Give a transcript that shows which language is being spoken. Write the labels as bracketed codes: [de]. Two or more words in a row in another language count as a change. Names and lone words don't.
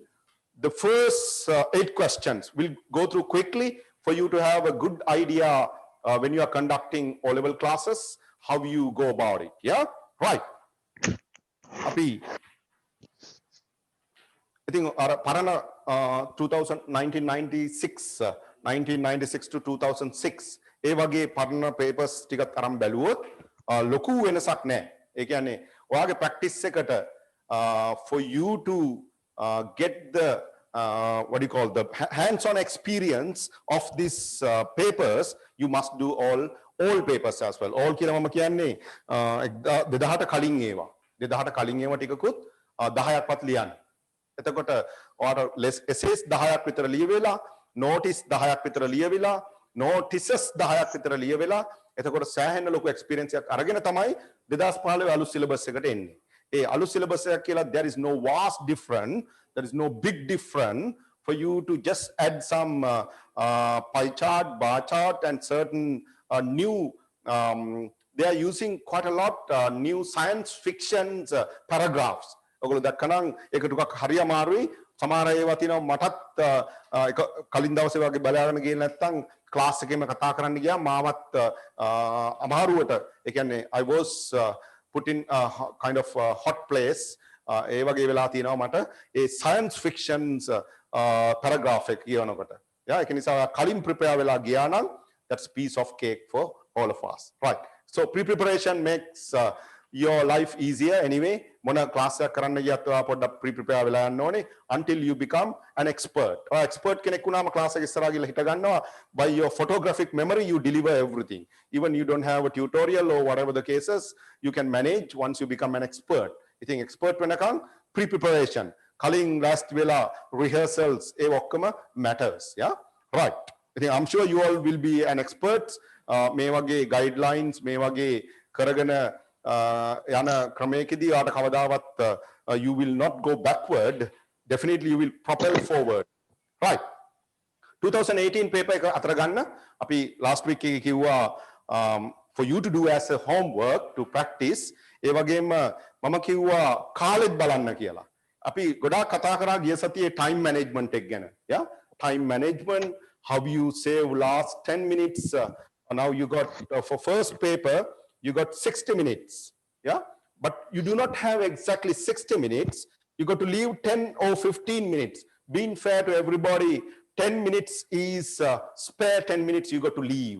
[en] The first 8 questions we'll go through quickly for you to have a good idea when you are conducting O-level classes, how you go about it. Yeah, right. Api, I think Parana 1996 to 2006. [si] ඒ වගේ පරණ papers ටිකක් අරන් බැලුවොත් ලොකු වෙනසක් නැහැ. ඒ කියන්නේ ඔයාගේ practice එකට [en] for you to get the what do you call the hands-on experience of these papers, you must do all papers as well. [si] All කියලා මම කියන්නේ 2000ට කලින් ඒවා. 2000ට කලින් ඒවා ටිකකුත් 10ක්වත් ලියන්න. එතකොට ඔයාලට essays 10ක් විතර ලියවිලා, notice 10ක් විතර ලියවිලා, notices 10ක් විතර ලියවිලා, එතකොට සෑහෙන ලොකු experience එකක් අරගෙන තමයි 2015 අලුත් syllabus එකට එන්නේ. ඒ අලුත් syllabus එක කියලා [en] there is no vast difference, there is no big difference for you to just add some pie chart, bar chart and certain new they are using quite a lot new science fictions paragraphs. [si] ඔයගොල්ලෝ දැක්කනම් ඒක ටිකක් හරි අමාරුයි. සමහර ඒවා තියෙනවා මටත් එක කලින් දවසේ වගේ බලාගෙන ගියේ නැත්නම් ක්ලාස් එකේම කතා කරන්න ගියා මාවත් අමාරුවට. ඒ කියන්නේ [en] I was put in a kind of a hot place. [si] ඒ වගේ වෙලා තියෙනවා මට ඒ [en] science fictions paragraph [si] එක කියනකොට. [en] Yeah, [si] ඒක නිසා කලින් prepare වෙලා ගියා නම් [en] that's piece of cake for all of us. Right. So pre-preparation makes your life easier anyway. [si] මොන ක්ලාස් එකක් කරන්න ගියත් ඔයා පොඩ්ඩක් pre-prepare වෙලා යන්න ඕනේ [en] until you become an expert. [si] ඔයා expert කෙනෙක් වුණාම ක්ලාස් එක ඉස්සරහා ගිහලා හිට ගන්නවා. [en] By your photographic memory you deliver everything. Even you don't have a tutorial or whatever the cases, you can manage once you become an expert. I think expert වෙනකන් pre-preparation, කලින් last වෙලා rehearsals [si] ඒ ඔක්කොම [en] matters. Yeah, right. I think I'm sure you all will be an experts. [si] මේ වගේ guidelines මේ වගේ කරගෙන යන ක්‍රමයකදී ඔයාට කවදාවත් [en] you will not go backward. Definitely you will propel forward. Right. 2018 paper [si] එක අතර ගන්න අපි [en] last week [si] එකේ කිව්වා [en] for you to do as a homework to practice. [si] ඒ වගේම මම කිව්වා කාලෙත් බලන්න කියලා. අපි ගොඩාක් කතා කරා ගිය සතියේ [en] time management [si] එක ගැන. [en] Yeah, time management, how you save last 10 minutes. Now you got for first paper you got 60 minutes. Yeah, but you do not have exactly 60 minutes. You got to leave 10 or 15 minutes. Being fair to everybody, 10 minutes is spare 10 minutes you got to leave.